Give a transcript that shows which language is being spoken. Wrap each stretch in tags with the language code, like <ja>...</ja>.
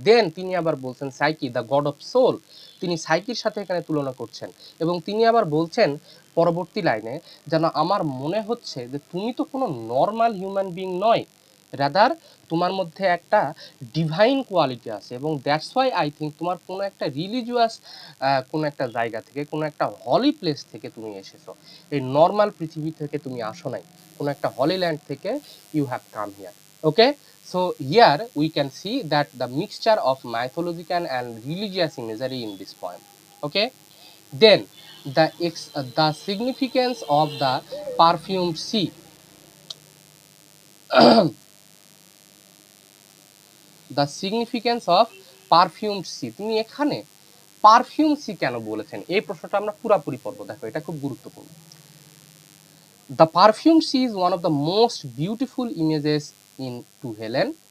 <bn>দেন তিনি আবার বলছেন psyche,</bn> <en>The god of soul.</en> <bn>তিনি সাইকির সাথে এখানে তুলনা করছেন এবং তিনি আবার বলছেন পরবর্তী লাইনে, যেন আমার মনে হচ্ছে যে তুমি তো কোনো নর্মাল হিউম্যান বিং নয়, রাদার তোমার মধ্যে একটা ডিভাইন কোয়ালিটি আছে, এবং</bn> <en>that's why I think</en> <bn>তোমার কোনো একটা রিলিজিয়াস কোনো একটা জায়গা থেকে, কোনো একটা হলি প্লেস থেকে তুমি এসেছো। এই নর্মাল পৃথিবী থেকে তুমি আসো নাই, কোনো একটা হলি ল্যান্ড থেকে</bn> <en>You have come here. Okay, so here we can see that the mixture of mythological and religious imagery in this poem. Okay, then the significance of the perfumed sea. The significance of perfumed sea.</en> <bn>তিনি এখানে perfume C কেন বলেছেন, এই প্রশ্নটা আমরা পুরোপুরি পড়ব। দেখো, এটা খুব গুরুত্বপূর্ণ।</bn> <en>The perfumed sea is one of the most beautiful images in to Helen.</en>